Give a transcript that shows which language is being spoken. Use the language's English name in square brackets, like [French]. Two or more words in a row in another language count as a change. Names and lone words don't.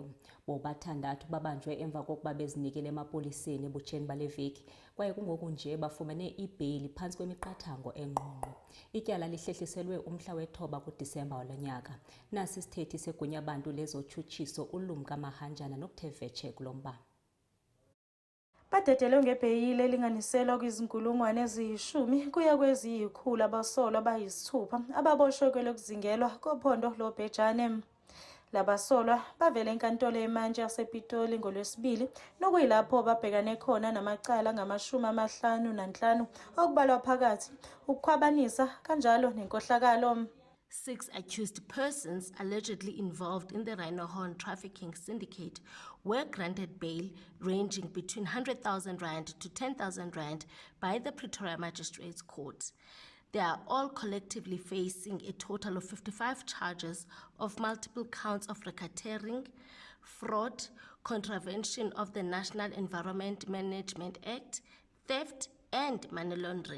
[Xhosa] Bobathandathu babanjwe emva kokuba bezinikele emapoliseni ebutsheni bale veki, kwaye kungoku nje bafumene ibheyili phantsi kwemiqathango engqongqo. Ityala lihlehliselwe umhla we-9 kuDisemba walo nyaka. Nasi isithethi segunyabantu lezotshutshiso uLumka Mahanjana noKuthe Vetshe kulo mba. [Zulu] Badedelwe ngebheyile elinganiselwa kwizinkulungwane eziyi-10 kuya kweziyi-100 abasolwa abayisithupha ababoshwe kwelokuzingelwa kophondo lobhejane. Labasolwa bavele enkantolo yeMantyi yasePitoli ngoLwesibili, nokuyilapho babhekane khona namacala angama-55 okubalwa phakathi ukukhwabanisa kanjalo nenkohlakalo. [English] 6 accused persons allegedly involved in the rhino horn trafficking syndicate were granted bail ranging between 100,000 rand to 10,000 rand by the Pretoria Magistrates Court. They are all collectively facing a total of 55 charges of multiple counts of racketeering, fraud, contravention of the National Environment Management Act, theft, and money laundering.